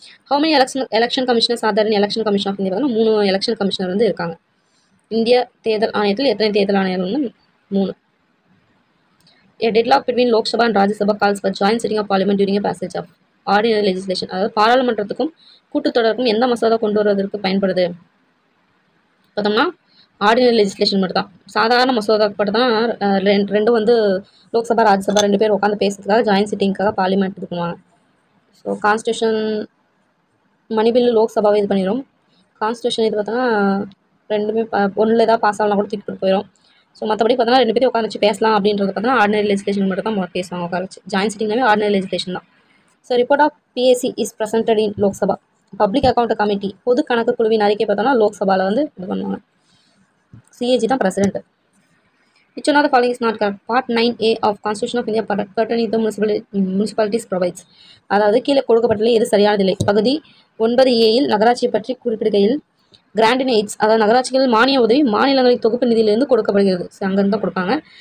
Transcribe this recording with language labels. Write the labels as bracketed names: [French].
[English] How many election commissioners are there in election commission of India? [Tamil] பார்த்தோம்னா 3 election commissioner வந்து இருக்காங்க. இந்திய தேர்தல் ஆணையத்தில் எத்தனை தேர்தல் ஆணையர்கள்னு 3. [English] A deadlock between Lok Sabha and Rajya Sabha calls for joint sitting of parliament during a passage of ordinary legislation. [Tamil] அதாவது பாராளுமன்றத்துக்கும் கூட்டுத்தொடருக்கும் எந்த மசோதா கொண்டு வருவதற்கு பயன்படுது பார்த்தோம்னா ஆர்டினரி லெஜிஸ்லேஷன் மட்டும் தான். சாதாரண மசோதா மட்டும் தான் ரெண்டும் வந்து லோக்சபா ராஜ்யசபா 2 பேர் உட்காந்து பேசுறதுக்காக ஜாயின்ட் சிட்டிங்காக பார்லிமெண்ட் இது பண்ணுவாங்க. ஸோ கான்ஸ்டியூஷன் மணி பில்லு லோக்சபாவை இது பண்ணிடும். கான்ஸ்டியூஷன் இது பார்த்தோன்னா ரெண்டுமே ஒன்றில் ஏதாவது பாஸ் ஆகலாம் கூட தூக்கிட்டு போயிடும். ஸோ மற்றபடி பார்த்தோன்னா 2 பேரும் உட்காந்து வச்சு பேசலாம் அப்படின்றது பார்த்தோன்னா ஆர்டினரி லெஜிஸ்லேஷன் மட்டும் தான் பேசுவாங்க உட்கார வச்சு. [English] Joint சிட்டிங்னாவே ordinary legislation தான். So report of PSC is presented in Lok Sabha. [Tamil] Public account committee பொது கணக்கு குழுவின் அறிக்கை பார்த்தோன்னா லோக்சபாவில் வந்து இது பண்ணுவாங்க. சிஏஜி தான் president. [English] Which one of the following is not correct? Part 9A of Constitution of India pertaining to municipalities provides. [Tamil] அதாவது கீழே கொடுக்கப்பட்டுள்ள எது சரியானதில்லை. பகுதி 9A நகராட்சியை பற்றி குறிப்பிடுகையில் கிராண்ட் எய்ட்ஸ் அதாவது நகராட்சிகள் மானிய உதவி மாநிலங்களின் தொகுப்பு நிதியிலிருந்து கொடுக்கப்படுகிறது. ஸோ அங்கேருந்து தான் கொடுப்பாங்க.